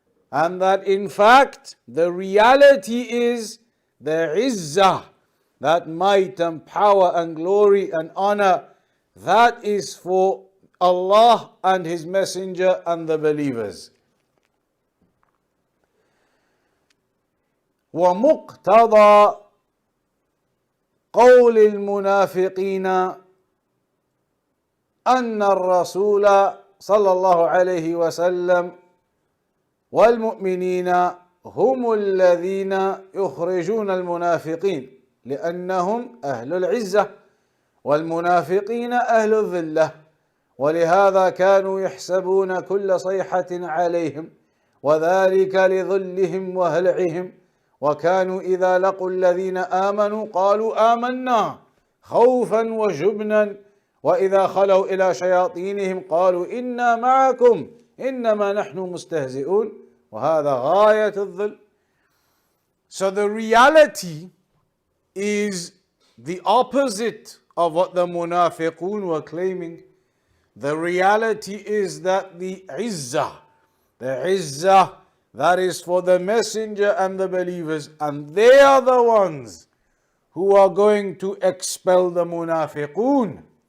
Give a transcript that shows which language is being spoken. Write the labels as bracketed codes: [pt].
[en] and that in fact the reality is the izzah, that might and power and glory and honor, that is for Allah and His Messenger and the believers. [ar] ومقتضى قول المنافقين أن الرسول صلى الله عليه وسلم والمؤمنين هم الذين يخرجون المنافقين لأنهم أهل العزة والمنافقين أهل الذلة، ولهذا كانوا يحسبون كل صيحة عليهم وذلك لذلهم وهلعهم، وكانوا إذا لقوا الذين آمنوا قالوا آمنا خوفا وجبنا، وإذا خلوا إلى شياطينهم قالوا إنا معكم إنما نحن مستهزئون، وهذا غاية الذل. [en] So the reality is the opposite of what the munafiqun were claiming. The reality is that the izzah that is for the messenger and the believers, and they are the ones who are going to expel the munafiqun.